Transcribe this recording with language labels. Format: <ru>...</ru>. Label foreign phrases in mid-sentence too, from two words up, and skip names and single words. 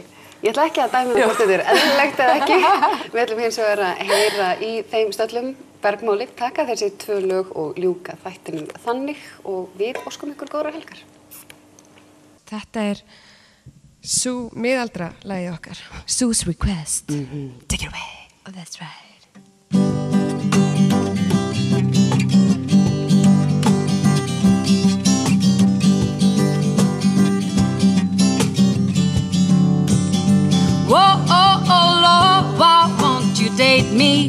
<is>Ég ætla ekki að dæma hvort þetta eðlilegt eða ekki. Við ætlum hins vegar að heyra í þeim stöllum Bergmáli, taka þessi 2 lög og ljúka þættinum þannig og við óskum ykkur góðrar helgar. Þetta Sú miðaldra lagið okkar.</is> <en>Sue's Request. Take it away. Oh, that's right. Whoa, oh, oh, Lord, why won't you date me?</en>